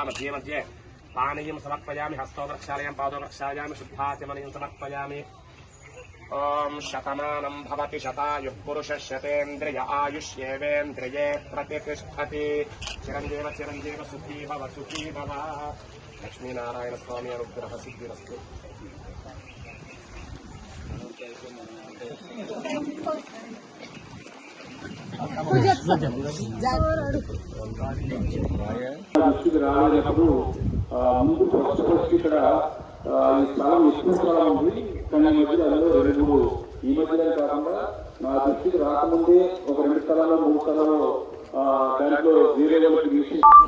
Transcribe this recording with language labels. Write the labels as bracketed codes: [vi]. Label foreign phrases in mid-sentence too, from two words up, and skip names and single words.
[sa] मध्ये मध्ये पानीयं समर्पयामि. हस्तो प्रक्षालयामि, पादो प्रक्षालयामि, शुद्धाचमनीयं समर्पयामि. ओम शतमानं भवति शतायुः पुरुषः शतेन्द्रिय आयुष्येवेन्द्रिये प्रतिष्ठति. चिरंजीव चिरंजीव सुखी भव सुखी भव. लक्ष्मीनारायण स्वामी अनुग्रह सिद्धिरस्तु. [te] ముందు ఫస్ట్ ఇక్కడ ఈ స్థలం ఎక్కువ స్థలం ఉంది, కానీ మధ్యలో 2 ఈ మధ్యలో కాకుండా నా దృష్టికి రాకముందే ఒక 2 స్థలాల్లో 3 స్థలాల్లో దాంట్లో వేరే వాళ్ళకి తీసి